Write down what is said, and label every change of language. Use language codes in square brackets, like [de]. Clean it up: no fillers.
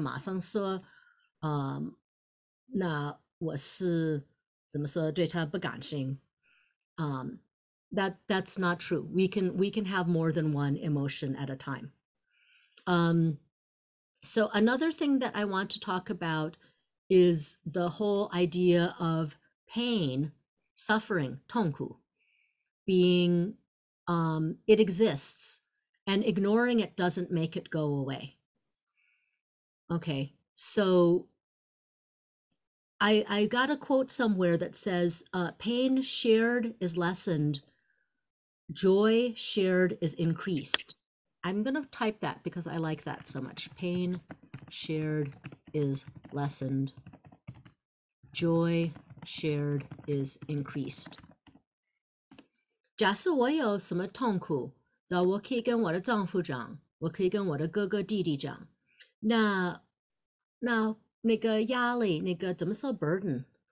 [zh] 马上说那我是怎么说对她不感兴 [en] that's not true. We can have more than one emotion at a time. So another thing that I want to talk about is the whole idea of pain, suffering, 痛苦, being it exists, and ignoring it doesn't make it go away. Okay, so I got a quote somewhere that says, pain shared is lessened, joy shared is increased. I'm going to type that because I like that so much. Pain shared is lessened, joy shared is increased. [zh] 假设我有什么痛苦，我可以跟我的丈夫讲，我可以跟我的哥哥弟弟讲，那个压力，那个怎么说 burden